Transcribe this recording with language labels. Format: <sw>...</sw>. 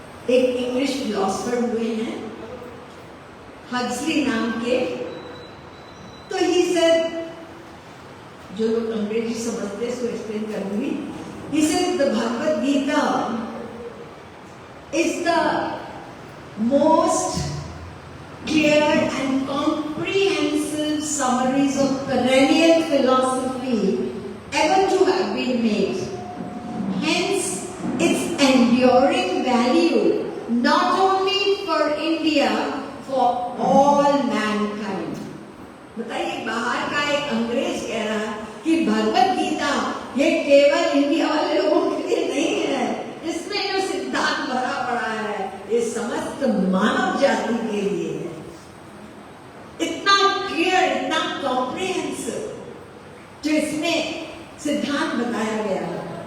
<hi>एक English philosopher हुए हैं हक्सली नाम के, तो</hi> <en>he said,</en> <hi>जो लोग अंग्रेजी समझते हैं इसको एक्सप्लेन करूंगी।</hi> <en>He said the Bhagavad Gita is the most clear and comprehensive summaries of perennial philosophy ever to have been made. Hence, its enduring value not only for India, for all mankind.</en> <hi>बताइए, बाहर का एक अंग्रेज कह रहा है कि भगवत गीता ये केवल इंडिया वाले लोगों के लिए नहीं है, इसमें जो सिद्धांत भरा पड़ा है ये समस्त मानव जाति के लिए है। इतना क्लियर, इतना कॉम्प्रिहेंसिव जो इसमें सिद्धांत बताया गया है।</hi>